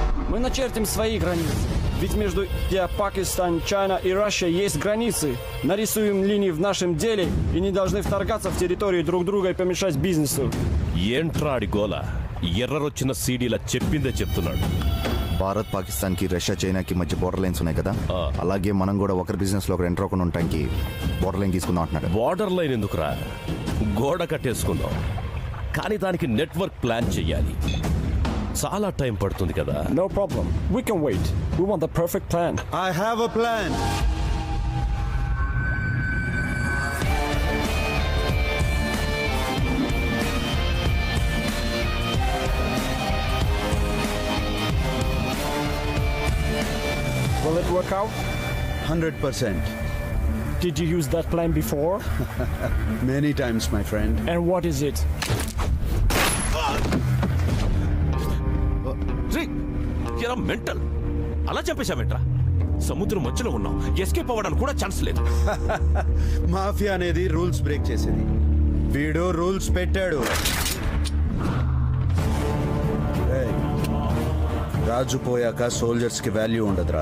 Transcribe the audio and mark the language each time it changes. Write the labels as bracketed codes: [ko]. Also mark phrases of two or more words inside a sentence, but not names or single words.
[ru] Мы начертим свои границы. Ведь между Пакистан, Чайна и Россия есть границы. Нарисуем линии в нашем деле и не должны вторгаться в территорию друг друга и помешать бизнесу. [te] ఏంట్రాడి గోల ఎర్రరొచ్చిన సీడీలా చెప్పిందే చెప్తున్నాడు. భారత్ పాకిస్తాన్ కి రష్యా చైనాకి మధ్య [en] border lines [te] ఉన్నాయి కదా, అలాగే మనం కూడా ఒకరి బిజినెస్ లో ఒకరు ఎంటర్ అవ్వకుండా ఉండటానికి [en] border line [te] తీసుకుందాం అంటున్నాడు. [en] border line [te] ఎందుకురా, గోడ కట్టేసుకుందాం. కానీ దానికి [en] network plan [te] చెయ్యాలి. చాలా టైం పడుతుంది కదా. [en] No problem. We can wait. We want the perfect plan. I have a plan. Will it work out? 100%. Did you use that plan before? Many times, my friend. And what is it? [te] ఎలా మెంటల్, అలా చంపేశామేంట్రా? సముద్రం మధ్యలో ఉన్నాం, ఎస్కేప్ అవ్వడానికి కూడా ఛాన్స్ లేదు. మాఫియా అనేది [en] rules break [te] చేసేది. వీడు రూల్స్ పెట్టాడు. రాజు పోయాక సోల్జర్స్ కి వాల్యూ ఉండదురా.